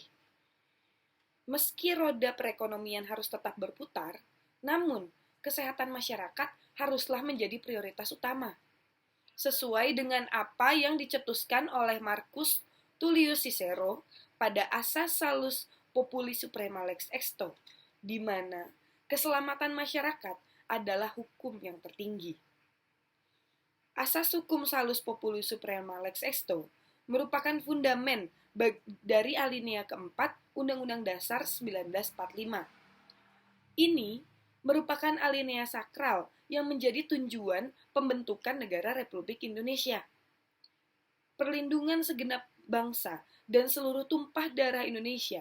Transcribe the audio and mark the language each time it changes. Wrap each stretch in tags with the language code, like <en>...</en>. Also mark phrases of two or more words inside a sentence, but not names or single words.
<id>Meski roda perekonomian harus tetap berputar, namun kesehatan masyarakat haruslah menjadi prioritas utama. Sesuai dengan apa yang dicetuskan oleh Marcus Tullius Cicero pada asas</id> <la>salus populi suprema lex esto,</la> <id>di mana keselamatan masyarakat adalah hukum yang tertinggi. Asas hukum</id> <la>salus populi suprema lex esto</la> <id>merupakan fundamen dari alinea keempat Undang-Undang Dasar 1945. Ini merupakan alinea sakral yang menjadi tujuan pembentukan negara Republik Indonesia. perlindungan segenap bangsa, dan seluruh tumpah darah Indonesia.</id>